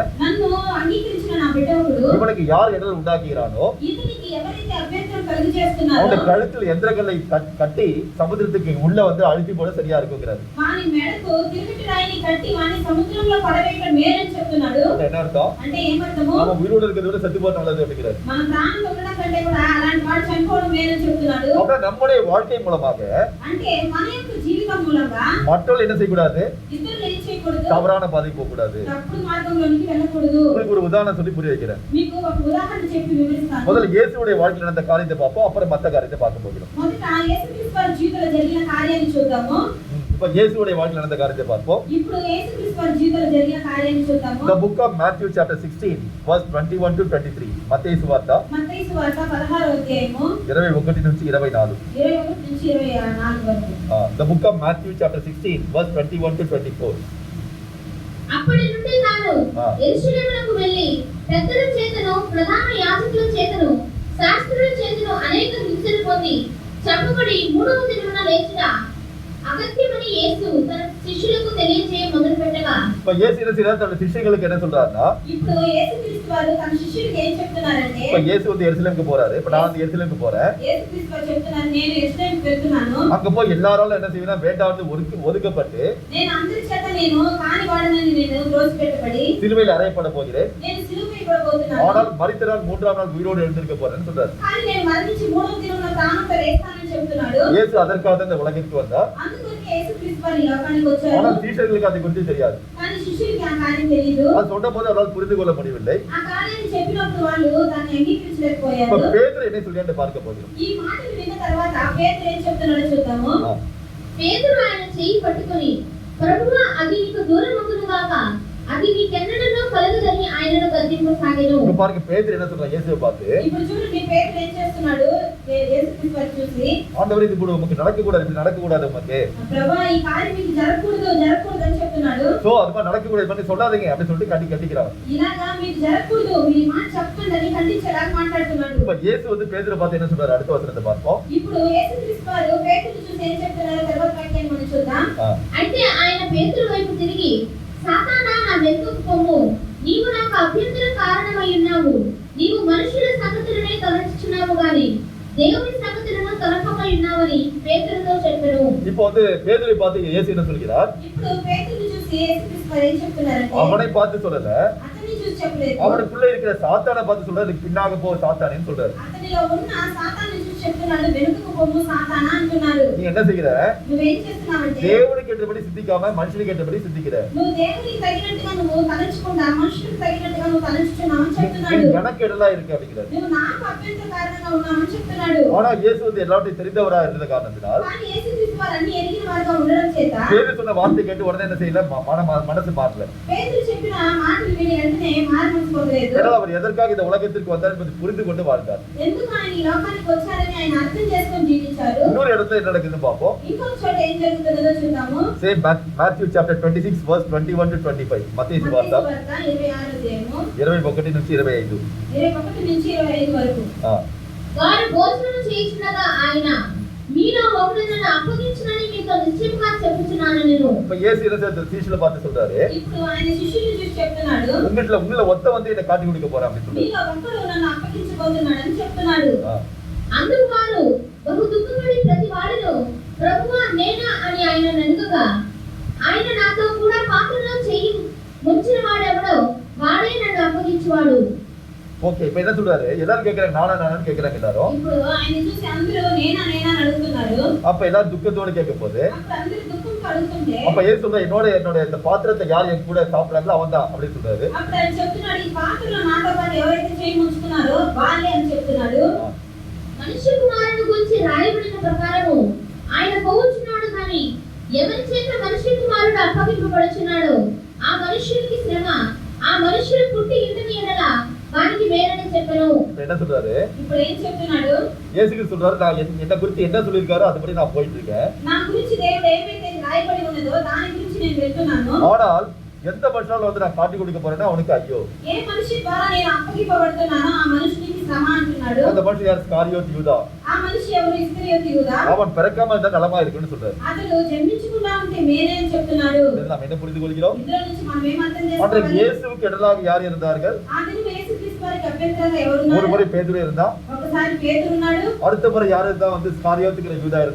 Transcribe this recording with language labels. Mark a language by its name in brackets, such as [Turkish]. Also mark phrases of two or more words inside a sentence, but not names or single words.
[Telugu] నన్ను అంగీకరించిన నా బిడ్డ ఒకడు, [Tamil] இவனுக்கு யார் இடர்கள் உண்டாக்குகிறானோ [Telugu] ఇతనికి ఎవరైతే అభ్యంతరం కలుగు చేస్తున్నారో [Tamil] அவனுடைய கழுத்தில் எந்திரங்களை கட்டி சமுத்திரத்துக்கு உள்ள வந்து அழுத்தி போட சரியா இருக்குங்கிறார். [Telugu] వాని మెడకు తిరుగటి రాయిని కట్టి వాని సముద్రంలో పడవేయడం మేలని చెప్తున్నాడు. [Tamil] என்ன அர்த்தம்? [Telugu] అంటే ఏమర్థము? [Tamil] நம்ம உயிரோடு இருக்கிறத விட செத்து போறது நல்லது அப்படிங்கிறார். [Telugu] మన ప్రాణంతో ఉండడం కంటే కూడా అలాంటి వాడు చనిపోవడం మేలని చెప్తున్నాడు. [Tamil] அப்ப நம்முடைய வாழ்க்கை மூலமாக [Telugu] అంటే మన యొక్క జీవితం మూలంగా [Tamil] மற்றவர்கள் என்ன செய்யக்கூடாது? [Telugu] ఇతరులు ఏం చేయకూడదు? [Tamil] தவறான பாதை போக கூடாது. [Telugu] తప్పుడు మార్గంలోనికి వెళ్ళకూడదు. [Tamil] உங்களுக்கு ஒரு உதாரணம் சொல்லி புரிய வைக்கிறேன். [Telugu] మీకు ఒక ఉదాహరణ చెప్పి వివరిస్తాను. [Tamil] முதல்ல இயேசுவுடைய வாழ்க்கையில் நடந்த காரியத்தை பார்ப்போம், அப்புறம் மத்த காரியத்தை பார்க்க போகிறோம். [Telugu] మొదట యేసుక్రీస్తు వారి జీవితంలో జరిగిన కార్యాన్ని చూద్దాము. [Tamil] இப்ப இயேசுவுடைய வாழ்க்கையில் நடந்த காரியத்தை பார்ப்போம். [Telugu] ఇప్పుడు యేసుక్రీస్తు వారి జీవితంలో జరిగిన కార్యాన్ని చూద్దాము. [English] The book of Matthew chapter 16 verse 21 to 23. [Telugu] మత్తయి సువార్త మత్తయి సువార్త 16వ అధ్యాయము 21 నుంచి 24. 21 నుంచి 24 వరకు. The book of Matthew chapter 16 verse 21 to 24. అప్పటి నుండి తాను యెరూషలేమునకు వెళ్ళి పెద్దల చేతను ప్రధాన యాజకుల చేతను శాస్త్రుల చేతను అనేక హింసలు పొంది చంపబడి మూడవ దినమున లేచిన అగత్యమని యేసు తన శిష్యులకు తెలియజేయ మొదలుపెట్టగా, [Tamil] இப்ப இயேசு என்ன செய்றார்? தன்னுடைய சிஷ்யர்களுக்கு என்ன சொல்றாருன்னா, [Telugu] ఇప్పుడు యేసుక్రీస్తు వారు తన శిష్యులకు ఏం చెప్తున్నారంటే, [Tamil] இப்ப இயேசு வந்து எருசலேமுக்கு போறாரு. இப்ப நான் வந்து எருசலேமுக்கு போறேன். [Telugu] యేసుక్రీస్తు వారు చెప్తున్నారు, నేను యెరూషలేముకు వెళ్తున్నాను. [Tamil] அங்க போய் எல்லாராலும் என்ன செய்வனா வேண்டாவது ஒதுக்கப்பட்டு [Telugu] నేను అందరి చేత నేను కానివాడనని నేను త్రోసిపెట్టబడి [Tamil] சிலுவையில் அறையப்பட போகிறேன். [Telugu] నేను సిలువ వేయబడబోతున్నాను. [Tamil] ஆனால் மரித்தனால் மூன்றாம் நாள் உயிரோடு எழுந்திருக்க போறேன்னு சொல்றாரு. [Telugu] కానీ నేను మరణించి మూడవ దినమున ప్రాణంతో లేస్తానని చెప్తున్నాడు. [Tamil] இயேசு அதற்காக இந்த உலகிற்கு வந்தார். [Telugu] అందుకొరకే యేసుక్రీస్తు వారు ఈ లోకానికి వచ్చారు. [Tamil] ஆனால் சீஷர்களுக்கு அதை குறித்து தெரியாது. [Telugu] కానీ శిష్యులకి ఆ కార్యం తెలియదు. [Tamil] அது சொன்னபோது அவரால் புரிந்து கொள்ள முடியவில்லை. [Telugu] ఆ కార్యాన్ని చెప్పినప్పుడు వాళ్ళు దాన్ని అంగీకరించలేకపోయారు. [Tamil] இப்ப பேதுரு என்ன சொல்றான்னு பார்க்க போகிறோம். [Telugu] ఈ మాటలు విన్న తర్వాత పేతురు ఏం చెప్తున్నాడో చూద్దాము. పేతురు ఆయన చెయ్యి పట్టుకొని, ప్రభువా అది నీకు దూరమగును గాక, అది నీకెన్నడనో కలగదని ఆయనను గద్దింపసాగెను. [Tamil] இப்ப பாருங்க பேதுரு என்ன சொல்றான் இயேசுவை பார்த்து. [Telugu] ఇప్పుడు చూడండి పేతురు ఏం చేస్తున్నాడు, యేసుక్రీస్తు వారిని చూసి, [Tamil] ஆண்டவரே இது கூட நமக்கு நடக்க கூடாது, இப்படி நடக்க கூடாது நமக்கு. [Telugu] ప్రభువా ఈ కార్యం మీకు జరగకూడదు అని చెప్తున్నాడు. [Tamil] சோ அது மாதிரி நடக்க கூடாது பண்ணி சொல்லாதீங்க அப்படி சொல்லிட்டு கட்டிக்கிறாங்க. [Telugu] ఇలాగా మీకు జరగకూడదు, మీ మాట చెప్పండి ఖండించేలాగా మాట్లాడుతున్నాడు. [Tamil] இப்ப இயேசு வந்து பேதுரு பார்த்து என்ன சொல்றாரு? அடுத்த வசனத்தை பார்ப்போம். [Telugu] ఇప్పుడు యేసుక్రీస్తు వారు పేతురుని చూసి ఏం చెప్తున్నారో తర్వాత వాక్యాన్ని మనం చూద్దాం. అయితే ఆయన పేతురు వైపు తిరిగి, సాతానా నా వెనుకకు పొమ్ము, నీవు నాకు అభ్యంతర కారణమై ఉన్నావు. నీవు మనుషుల సంగతులనే తలంచుచున్నావు గాని దేవుని సంగతులను తలపమై ఉన్నావని పేతురుతో చెప్పెను. [Tamil] இப்போ வந்து பேதுருவை பார்த்து இயேசு என்ன சொல்கிறார்? [Telugu] ఇప్పుడు పేతురుని చూసి యేసుక్రీస్తు వారు ఏం చెప్తున్నారంటే, [Tamil] அவனை பார்த்து சொல்லல, [Telugu] అతన్ని చూసి చెప్పలేదు, [Tamil] அவனுக்குள்ள இருக்கிற சாத்தானை பார்த்து சொல்றாரு. பின்னாக போ சாத்தானேன்னு சொல்றாரு. [Telugu] అతనిలో ఉన్న సాతాన్ని చూసి చెప్తున్నాడు, వెనుకకు పొమ్ము సాతానా అంటున్నాడు. [Tamil] நீ என்ன செய்கிற? [Telugu] నువ్వేం చేస్తున్నావంటే, [Tamil] தேவனுக்கு ஏற்றபடி சிந்திக்காம மனுஷனுக்கு ஏற்றபடி சிந்திக்கிற. [Telugu] నువ్వు దేవునికి తగినట్టుగా నువ్వు తలంచుకుంటా మనుషులకు తగినట్టుగా నువ్వు తలంచుచున్నావు అని చెప్తున్నాడు. [Tamil] எனக்கு இடலா இருக்கு அப்படிங்கிறார். [Telugu] నువ్వు నాకు అభ్యంతర కారణంగా ఉన్నావు అని చెప్తున్నాడు. [Tamil] ஆனா இயேசு வந்து எல்லாத்தையும் தெரிந்தவரா இருந்த காரணத்தினால் [Telugu] కానీ యేసుక్రీస్తు వారు అన్ని ఎరిగిన వారు వాడుగా ఉండడం చేత [Tamil] பேதுரு சொன்ன வார்த்தை கேட்டு உடனே என்ன செய்யல, மனசு மாறல. [Telugu] పేతురు చెప్పిన మాటలు విని వెంటనే మారుమనసు పొందలేదు. [Tamil] ஏன்னா அவர் எதற்காக இந்த உலகத்திற்கு வந்தார் என்பதை புரிந்து கொண்டு வாழ்ந்தார். [Telugu] ఎందుకు ఆయన ఈ లోకానికి వచ్చారని ఆయన అర్థం చేసుకొని జీవించారు. [Tamil] இன்னொரு இடத்துல என்ன நடக்குதுன்னு பாப்போம். [Telugu] ఇంకొక చోట ఏం జరుగుతుందో చూద్దాము. [English] same Matthew chapter 26 verse 21 to 25. [Telugu] మత్తయి సువార్త 26 అధ్యాయము 21 నుంచి 25. 21 నుంచి 25 వరకు. వారు భోజనం చేయించుండగా ఆయన మీలో ఒకడు నన్ను అప్పగించునని మీతో నిశ్చయముగా చెప్పుచున్నాను నేను. [Tamil] இப்ப இயேசு என்ன செய்தார்? சீஷர்களை பார்த்து சொல்றாரு, [Telugu] ఇప్పుడు ఆయన శిష్యులను చూసి చెప్తున్నాడు, [Tamil] உங்கள ஒத்த வந்து என்ன காட்டி கொடுக்க போறான் அப்படி சொல்றாரு. [Telugu] మీలో ఒకడు నన్ను అప్పగించబోతున్నాడని చెప్తున్నాడు. అందుకు వారు బహు దుఃఖపడి ప్రతి వాడును ప్రభువా నేనా అని ఆయన అడుగగా ఆయన నాతో కూడా పాత్రలో చెయ్యి ముంచిన వాడెవడో వాడే నన్ను అప్పగించువాడు. [Tamil] ஓகே, இப்ப என்ன சொல்றாரு? எல்லாரும் கேக்குறாங்க நானான்னு கேக்குறாங்க எல்லாரும். [Telugu] ఇప్పుడు ఆయన చూసి అందరూ నేనా నేనా అని అడుగుతున్నారు. [Tamil] அப்ப எல்லாரும் துக்கத்தோட கேட்கும்போது [Telugu] అప్పుడు అందరూ దుఃఖంతో అడుగుతుంటే [Tamil] அப்ப இயேசு சொல்றாரு, என்னோட இந்த பாத்திரத்தை யார் என் கூட சாப்பிடுறாங்களோ அவன் தான் அப்படி சொல்றாரு. [Telugu] అప్పుడు ఆయన చెప్తున్నాడు, ఈ పాత్రలో నాతో పాటు ఎవరైతే చేయి ముంచుకున్నారో వాళ్ళే అని చెప్తున్నాడు. మనుష్య కుమారుని గురించి రాయబడిన ప్రకారము ఆయన పోవచ్చున్నాడు కానీ ఎవరి చేత మనుష్య కుమారుడు అప్పగింపబడుచున్నాడో ఆ మనుష్యునికి శ్రమ, ఆ మనుష్యుడు పుట్టి ఇంటిని ఎడల వానికి మేలని చెప్పను. [Tamil] என்ன சொல்றாரு? [Telugu] ఇప్పుడు ఏం చెప్తున్నాడు? [Tamil] இயேசுக்கு சொல்றாரு, நான் என்ன குறித்து என்ன சொல்லிருக்காரோ அதுபடி நான் போயிட்டு இருக்கேன். [Telugu] నా గురించి దేవుడు ఏమైతే రాయబడి ఉన్నదో దాని గురించి నేను వెళ్తున్నాను. [Tamil] ஆனால் எந்த மனுஷனால வந்து நான் காட்டி கொடுக்க போறேன்னா அவனுக்கு ஐயோ. [Telugu] ఏ మనిషి ద్వారా నేను అప్పగింపబడుతున్నానో ఆ మనుషునికి శ్రమ అంటున్నాడు. [Tamil] அந்த మనిషి யார்? స్కారియోతు యూదా. [Telugu] ఆ మనిషి ఎవరు? ఇస్కరియోతు యూదా. [Tamil] அவன் பிறக்காம இருந்தா நலமா இருக்குன்னு சொல்றாரு. [Telugu] అతడు జన్మించకుండా ఉంటే మేలే అని చెప్తున్నాడు. [Tamil] நாம் என்ன புரிந்து கொள்கிறோம்? [Telugu] ఇందులో నుంచి మనం ఏం అర్థం [Tamil] அன்றைக்கு [Telugu] చేసుకోవాలి? [Tamil] இயேசுவுக்கு எதிராக யார் இருந்தார்கள்? [Telugu] ఆ దినం యేసుక్రీస్తు వారికి అభ్యంతరంగా ఎవరు ఉన్నారు? [Tamil] ஒரு முறை பேதுரு இருந்தா, [Telugu] ఒకసారి పేతురు ఉన్నాడు. [Tamil] அடுத்த முறை யார் இருந்தா? வந்து ஸ்காரியோத்துங்கிற யூதா இருந்தா.